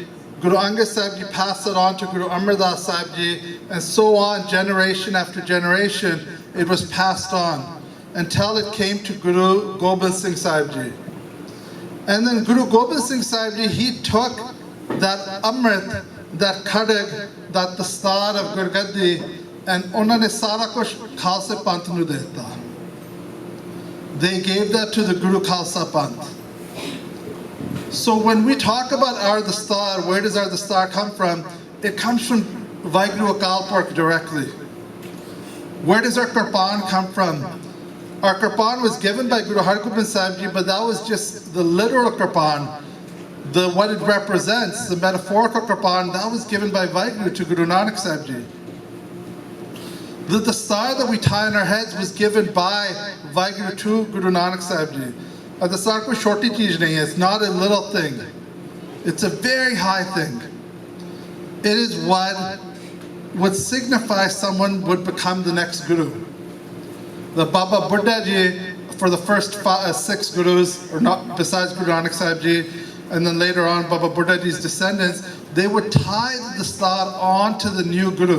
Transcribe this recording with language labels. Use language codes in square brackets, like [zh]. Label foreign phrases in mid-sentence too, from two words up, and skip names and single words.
[en] Guru Angad Sahib Ji passed it on to Guru Amar Das Sahib Ji, and so on, generation after generation, it was passed on until it came to Guru Gobind Singh Sahib Ji. And then Guru Gobind Singh Sahib Ji, he took that Amrit, that Khadak, that dastar of Gurgaddi, and [pa] ਉਨ੍ਹਾਂਨੇ ਸਾਰਾ ਕੁਝ ਖਾਲਸਾ ਪੰਥ ਨੂੰ ਦਿੱਤਾ. [en] They gave that to the Guru Khalsa Panth. So when we talk about our dastar, where does our dastar come from? It comes from Vaheguru Akal Purkh directly. Where does our kirpan come from? Our kirpan was given by Guru Hargobind Sahib Ji, but that was just the literal kirpan. what it represents, the metaphorical Kirpan, that was given by Vaheguru to Guru Nanak Sahib Ji. The dastar that we tie on our heads was given by Vaheguru to Guru Nanak Sahib Ji. [pa] ਏ ਦਸਤਾਰ ਕੋਈ ਛੋਟੀ ਚੀਜ਼ ਨਹੀਂ ਹੈ, [en] it's not a little thing. It's a very high thing. It is what would signify someone would become the next Guru. The Baba Buddha Ji, for the first 6 Gurus, or not besides Guru Nanak Sahib Ji, and then later on Baba Buddha Ji's descendants, they would tie the dastar onto the new Guru.